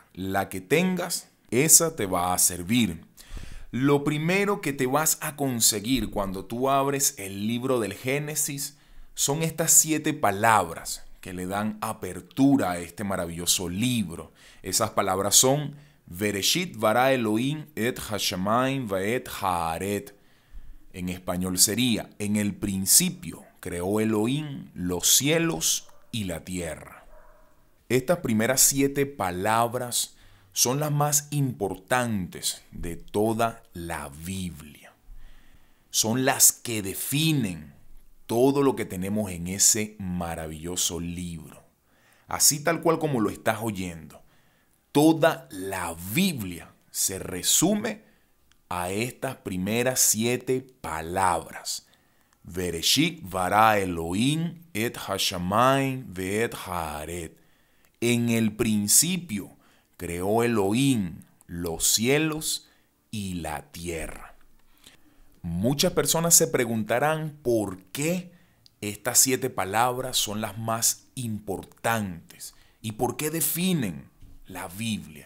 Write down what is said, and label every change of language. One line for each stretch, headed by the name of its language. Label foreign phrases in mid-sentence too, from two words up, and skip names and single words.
Spanish: La que tengas, esa te va a servir. Lo primero que te vas a conseguir cuando tú abres el libro del Génesis son estas 7 palabras que le dan apertura a este maravilloso libro. Esas palabras son
Hebrew: בראשית ברא אלהים את השמים ואת הארץ.
Spanish: En español sería, en el principio creó Elohim los cielos y la tierra. Estas primeras 7 palabras son las más importantes de toda la Biblia. Son las que definen todo lo que tenemos en ese maravilloso libro. Así tal cual como lo estás oyendo. Toda la Biblia se resume a estas primeras 7 palabras.
Hebrew: בראשית ברא אלהים את השמים ואת הארץ.
Spanish: En el principio creó Elohim los cielos y la tierra. Muchas personas se preguntarán por qué estas 7 palabras son las más importantes y por qué definen la Biblia.